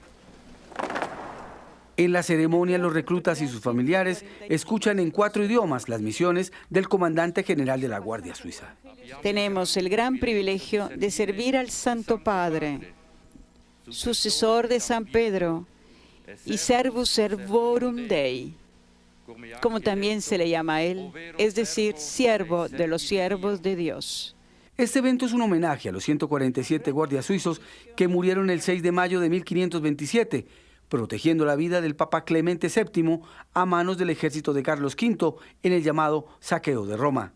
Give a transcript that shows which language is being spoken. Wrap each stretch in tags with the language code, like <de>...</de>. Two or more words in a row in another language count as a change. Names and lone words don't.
<es>En la ceremonia, los reclutas y sus familiares escuchan en 4 idiomas las misiones del comandante general de la Guardia Suiza. Tenemos el gran privilegio de servir al Santo Padre, sucesor de San Pedro y</es> <la>servus servorum Dei,</la> <es>como también se le llama a él, es decir, siervo de los siervos de Dios. Este evento es un homenaje a los 147 guardias suizos que murieron el 6 de mayo de 1527, protegiendo la vida del Papa Clemente VII a manos del ejército de Carlos V en el llamado saqueo de Roma.</es>